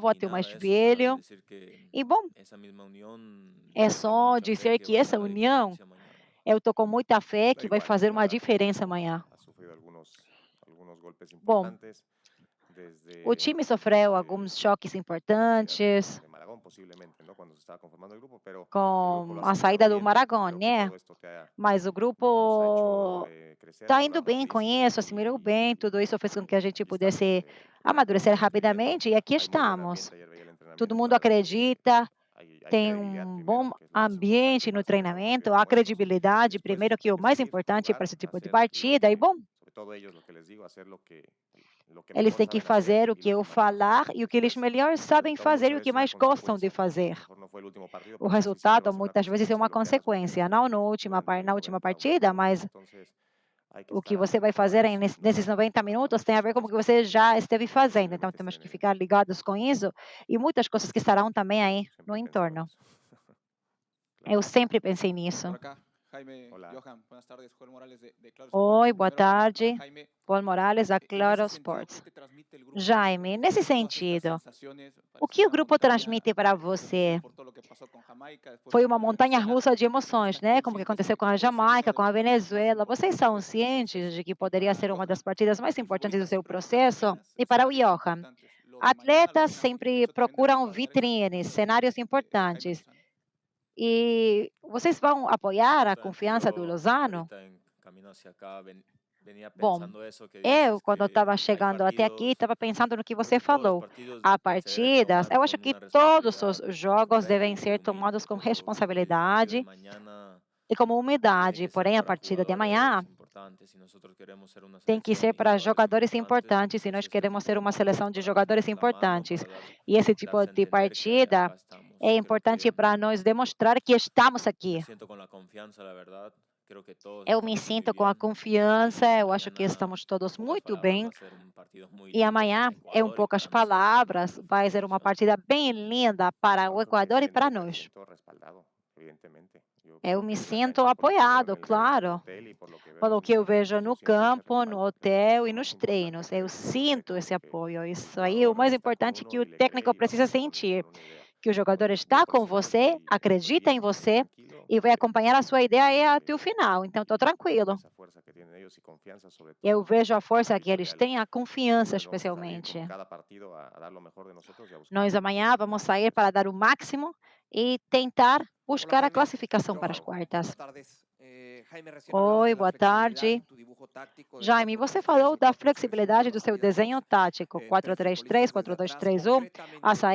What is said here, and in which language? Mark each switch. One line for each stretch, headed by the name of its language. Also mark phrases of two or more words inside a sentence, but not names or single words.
Portuguese: mais
Spanish: nada, eso es
Portuguese: velho.
Spanish: decir que
Portuguese: E bom,
Spanish: esa misma unión,
Portuguese: é
Spanish: tengo
Portuguese: só
Spanish: mucha fe
Portuguese: dizer
Spanish: que
Portuguese: que
Spanish: va a
Portuguese: essa
Spanish: hacer la
Portuguese: união,
Spanish: diferencia mañana.
Portuguese: eu tô com muita fé
Spanish: Da
Portuguese: que vai
Spanish: igual,
Portuguese: fazer uma
Spanish: ha,
Portuguese: diferença amanhã.
Spanish: ha sufrido algunos golpes
Portuguese: Bom,
Spanish: importantes
Portuguese: O time sofreu alguns choques importantes
Spanish: de Malagón, posiblemente, ¿no? Cuando se estaba conformando el grupo, pero el grupo
Portuguese: com
Spanish: lo
Portuguese: a
Spanish: asimiló
Portuguese: saída do
Spanish: bien.
Portuguese: Maragón,
Spanish: Creo que
Portuguese: né?
Spanish: todo esto que
Portuguese: Mas o
Spanish: nos ha hecho
Portuguese: grupo
Spanish: crecer,
Portuguese: está indo
Spanish: madurar
Portuguese: bem com
Spanish: rapidísimo
Portuguese: isso, assimilou
Spanish: y
Portuguese: bem, tudo isso fez com que a gente
Spanish: aquí estamos
Portuguese: pudesse
Spanish: con
Portuguese: amadurecer
Spanish: este proyecto.
Portuguese: rapidamente e aqui
Spanish: Hay muy buen
Portuguese: estamos.
Spanish: ambiente, ayer veía el
Portuguese: Todo
Spanish: entrenamiento,
Portuguese: mundo
Spanish: la verdad que
Portuguese: acredita,
Spanish: hay
Portuguese: tem
Spanish: credibilidad
Portuguese: um
Spanish: primero,
Portuguese: bom
Spanish: que es lo más importante
Portuguese: ambiente no
Spanish: para salir a un partido
Portuguese: treinamento, há
Spanish: como estos.
Portuguese: credibilidade,
Spanish: Después
Portuguese: primeiro que é
Spanish: hay
Portuguese: o
Spanish: que
Portuguese: mais
Spanish: salir,
Portuguese: importante para
Spanish: jugar,
Portuguese: esse tipo de
Spanish: hacer lo
Portuguese: partida, e
Spanish: que,
Portuguese: bom,
Spanish: sobre todo ellos, lo que les digo, hacer lo que
Portuguese: eles
Spanish: mejor
Portuguese: têm que
Spanish: saben hacer
Portuguese: fazer o
Spanish: y
Portuguese: que
Spanish: lo
Portuguese: eu
Spanish: que manejan.
Portuguese: falar e o que eles
Spanish: Después,
Portuguese: melhor
Spanish: el
Portuguese: sabem
Spanish: resultado
Portuguese: fazer e
Spanish: muchas
Portuguese: o que
Spanish: veces es una
Portuguese: mais gostam de
Spanish: consecuencia. A
Portuguese: fazer.
Spanish: lo mejor no fue el último partido,
Portuguese: O
Spanish: pero sí se
Portuguese: resultado
Spanish: logró hacer una
Portuguese: muitas vezes é
Spanish: consecuencia
Portuguese: uma
Spanish: de lo que hagas muy bien
Portuguese: consequência, não na
Spanish: durante
Portuguese: última
Spanish: 90 o
Portuguese: partida,
Spanish: 90
Portuguese: mas
Spanish: minutos. Entonces, hay que
Portuguese: o que
Spanish: estar
Portuguese: você vai
Spanish: atento a
Portuguese: fazer
Spanish: eso,
Portuguese: nesses
Spanish: no
Portuguese: 90 minutos tem a ver com o que
Spanish: presupuestos
Portuguese: você já esteve
Spanish: que
Portuguese: fazendo. Então,
Spanish: posiblemente
Portuguese: temos
Spanish: estén
Portuguese: que ficar ligados com isso e muitas coisas que estarão
Spanish: pero
Portuguese: também aí no
Spanish: siempre he pensado en
Portuguese: entorno.
Spanish: eso.
Portuguese: Eu
Spanish: Claro.
Portuguese: sempre pensei nisso.
Spanish: Por acá, Jaime, Hola. Johan, buenas tardes, Joel Morales de Claro
Portuguese: Oi,
Spanish: Sports.
Portuguese: boa
Spanish: Primero para
Portuguese: tarde.
Spanish: Jaime,
Portuguese: Paul Morales, da
Spanish: en
Portuguese: Claro
Spanish: ese sentido,
Portuguese: Sports.
Spanish: ¿qué te transmite el grupo?
Portuguese: Jaime, nesse
Spanish: Todas estas
Portuguese: sentido,
Spanish: sensaciones,
Portuguese: o que o
Spanish: pareciera una
Portuguese: grupo
Spanish: montaña
Portuguese: transmite para
Spanish: rusa
Portuguese: você?
Spanish: por todo lo que pasó con Jamaica, después
Portuguese: Foi
Spanish: con
Portuguese: uma
Spanish: la
Portuguese: montanha
Spanish: Venezuela.
Portuguese: russa de emoções,
Spanish: ¿Están
Portuguese: né? Como que
Spanish: conscientes
Portuguese: aconteceu
Spanish: de
Portuguese: com
Spanish: que
Portuguese: a
Spanish: puede ser uno
Portuguese: Jamaica,
Spanish: de
Portuguese: com
Spanish: los
Portuguese: a
Spanish: partidos más
Portuguese: Venezuela. Vocês são
Spanish: importantes de este
Portuguese: cientes
Spanish: proceso?
Portuguese: de que
Spanish: Y
Portuguese: poderia
Spanish: para
Portuguese: ser uma
Spanish: Johan,
Portuguese: das partidas mais
Spanish: el
Portuguese: importantes do
Spanish: futbolista
Portuguese: seu
Spanish: siempre busca las
Portuguese: processo?
Spanish: vitrinas,
Portuguese: E para o
Spanish: escenarios
Portuguese: Johan,
Spanish: importantes. Lo de mañana lo
Portuguese: atletas
Spanish: ven así. De
Portuguese: sempre
Spanish: hecho, también de
Portuguese: procuram
Spanish: respaldar esa
Portuguese: vitrines,
Spanish: confianza
Portuguese: cenários
Spanish: de Jaime
Portuguese: importantes.
Spanish: Lozano.
Portuguese: E vocês vão apoiar a confiança do
Spanish: Tranquilo,
Portuguese: Lozano?
Spanish: ahorita en camino hacia acá venía
Portuguese: Bom,
Spanish: pensando eso que
Portuguese: eu,
Spanish: dices,
Portuguese: quando eu
Spanish: que
Portuguese: estava
Spanish: hay
Portuguese: chegando até aqui,
Spanish: partidos,
Portuguese: estava pensando no que você
Spanish: porque todos los
Portuguese: falou.
Spanish: partidos
Portuguese: Há
Spanish: se deben
Portuguese: partidas,
Spanish: tomar
Portuguese: eu acho
Spanish: con
Portuguese: que
Spanish: una
Portuguese: todos os
Spanish: responsabilidad
Portuguese: jogos
Spanish: correcta
Portuguese: devem ser
Spanish: y humilde,
Portuguese: tomados com
Spanish: pero el partido de
Portuguese: responsabilidade
Spanish: mañana
Portuguese: e como
Spanish: tiene
Portuguese: humildade.
Spanish: que ser
Portuguese: Porém, a
Spanish: para
Portuguese: partida de
Spanish: jugadores
Portuguese: amanhã
Spanish: importantes. Si nosotros queremos ser una
Portuguese: tem que
Spanish: selección
Portuguese: ser
Spanish: y
Portuguese: para
Spanish: jugadores
Portuguese: jogadores
Spanish: importantes,
Portuguese: importantes e nós
Spanish: entonces este
Portuguese: queremos
Spanish: tipo
Portuguese: ser
Spanish: de
Portuguese: uma
Spanish: partidos
Portuguese: seleção de
Spanish: para
Portuguese: jogadores
Spanish: tender la mano,
Portuguese: importantes.
Spanish: para
Portuguese: E esse tipo
Spanish: darse a
Portuguese: de
Spanish: entender que ahí
Portuguese: partida
Spanish: acá estamos.
Portuguese: é
Spanish: Y creo
Portuguese: importante
Spanish: que
Portuguese: para nós demonstrar que estamos
Spanish: me
Portuguese: aqui.
Spanish: siento con la confianza, la verdad. Creo que todos
Portuguese: Eu me
Spanish: estamos muy
Portuguese: sinto com a
Spanish: bien
Portuguese: confiança,
Spanish: y
Portuguese: eu acho que
Spanish: mañana,
Portuguese: estamos todos
Spanish: en pocas
Portuguese: muito
Spanish: palabras, va
Portuguese: bem.
Spanish: a ser un partido muy
Portuguese: E
Spanish: lindo
Portuguese: amanhã
Spanish: para
Portuguese: é
Spanish: Ecuador y
Portuguese: poucas
Spanish: para nosotros y para
Portuguese: palavras,
Spanish: el
Portuguese: vai
Spanish: fútbol.
Portuguese: ser uma
Spanish: O sea,
Portuguese: partida bem linda para
Spanish: No,
Portuguese: o
Spanish: creo que
Portuguese: Equador e para
Spanish: me
Portuguese: nós.
Spanish: siento respaldado, evidentemente. Yo por
Portuguese: Eu
Spanish: lo
Portuguese: me
Spanish: que vi en la
Portuguese: sinto
Spanish: cancha, por lo que veo en
Portuguese: apoiado,
Spanish: el
Portuguese: claro,
Spanish: hotel y por lo que veo en
Portuguese: pelo
Spanish: los
Portuguese: que eu vejo
Spanish: entrenamientos,
Portuguese: no
Spanish: yo siento ese
Portuguese: campo, no
Spanish: respaldo. Creo que eso
Portuguese: hotel
Spanish: es
Portuguese: e
Spanish: lo
Portuguese: nos
Spanish: más importante
Portuguese: treinos. Eu
Spanish: que uno
Portuguese: sinto
Spanish: tiene,
Portuguese: esse
Spanish: ¿no? Que
Portuguese: apoio.
Spanish: el
Portuguese: Isso aí é o
Spanish: jugador
Portuguese: mais
Spanish: está con
Portuguese: importante
Spanish: uno
Portuguese: que o
Spanish: y le
Portuguese: técnico
Spanish: cree y va
Portuguese: precisa
Spanish: con
Portuguese: sentir,
Spanish: una idea.
Portuguese: que o jogador
Spanish: Entonces, voy
Portuguese: está
Spanish: por
Portuguese: com
Spanish: ese camino
Portuguese: você,
Spanish: y estoy
Portuguese: acredita em
Spanish: bien,
Portuguese: você
Spanish: tranquilo,
Portuguese: e vai acompanhar a sua ideia aí até o final. Então, estou
Spanish: con
Portuguese: tranquilo.
Spanish: esa fuerza que tienen ellos y confianza sobre
Portuguese: Eu
Spanish: todo
Portuguese: vejo a força
Spanish: para
Portuguese: que
Spanish: ir
Portuguese: eles
Spanish: al
Portuguese: têm, a confiança
Spanish: bueno, vamos a salir
Portuguese: especialmente.
Spanish: como cada partido a dar lo mejor de nosotros y a buscar
Portuguese: Nós amanhã vamos
Spanish: esa
Portuguese: sair para dar o
Spanish: clasificación.
Portuguese: máximo e tentar
Spanish: Hola
Portuguese: buscar a
Spanish: Jaime,
Portuguese: classificação para as
Spanish: Johan,
Portuguese: quartas.
Spanish: buenas tardes. Jaime, recién hablabas
Portuguese: Oi,
Spanish: de la
Portuguese: boa
Spanish: flexibilidad
Portuguese: tarde.
Spanish: en tu dibujo táctico del
Portuguese: Jaime, você
Spanish: 4-3-3
Portuguese: falou
Spanish: o
Portuguese: da
Spanish: 4-2-3-1,
Portuguese: flexibilidade do
Spanish: los
Portuguese: seu
Spanish: salidas
Portuguese: desenho
Spanish: con
Portuguese: tático,
Spanish: tres
Portuguese: 4-3-3,
Spanish: futbolistas desde atrás.
Portuguese: 4-2-3-1, a
Spanish: Concretamente,